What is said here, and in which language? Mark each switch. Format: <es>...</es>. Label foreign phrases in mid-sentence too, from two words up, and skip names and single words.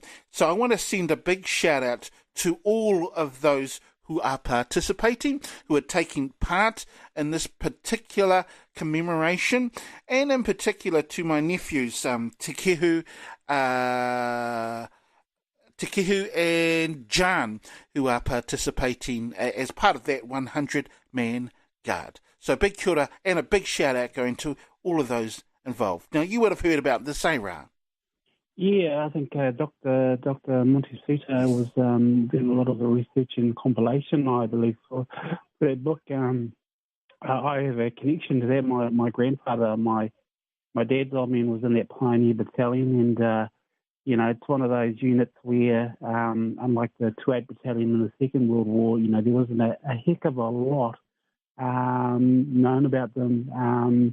<en>So I want to send a big shout out to all of those who are participating, who are taking part in this particular commemoration, and in particular to my nephews, Te Kehu and Jan, who are participating as part of that 100-man guard. So big</en> <mi>kia ora</mi> <en>and a big shout out going to all of those involved. Now, you would have heard about this, eh, Raa? Yeah, I think Dr. Montisuta was doing a lot of the research and compilation, I believe, for that book. I have a connection to that. My grandfather, my dad's old man was in that pioneer battalion, and it's one of those units where, unlike the 2/8 battalion in the Second World War, there wasn't a heck of a lot known about them.</en>